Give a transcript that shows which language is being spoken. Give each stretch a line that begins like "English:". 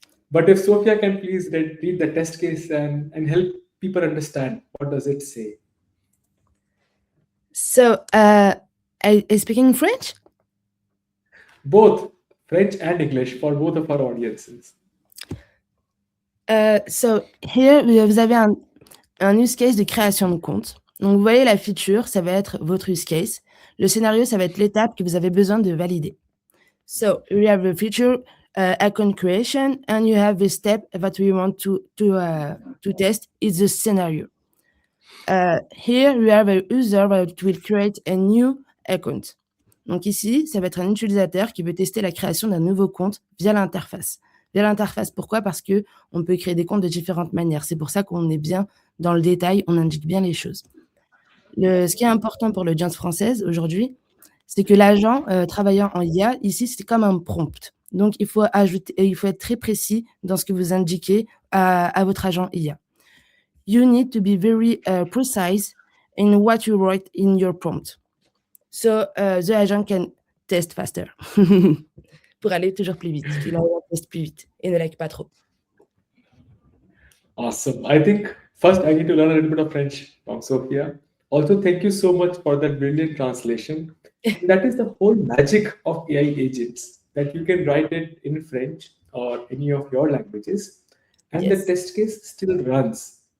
English: But if Sophia can please read the test case and help people understand what does it say. So, I speaking French? Both French and English for both of our audiences. So here,
French: vous avez un use case de création de compte. Donc, vous voyez la feature, ça va être votre use case. Le scénario, ça va être l'étape que vous avez besoin de valider.
English: So we have the feature account creation, and you have the step that we want to test is the scenario. Here we have a user that will create a new account.
French: Donc ici, ça va être un utilisateur qui veut tester la création d'un nouveau compte via l'interface. Via l'interface, pourquoi? Parce que on peut créer des comptes de différentes manières. C'est pour ça qu'on est bien dans le détail, on indique bien les choses. Ce qui est important pour l'audience française aujourd'hui, c'est que l'agent travaillant en IA, ici, c'est comme un prompt. Donc, il faut être très précis dans ce que vous indiquez à votre agent IA.
English: You need to be very precise in what you write in your prompt. So, the agent can test faster.
French: Pour aller toujours plus vite, qu'il teste plus vite et ne like pas trop.
English: Awesome. I think first I need to learn a little bit of French from Sophia. Also, thank you so much for that brilliant translation. That is the whole magic of AI agents, that you can write it in French or any of your languages, and the Yes. test case still runs.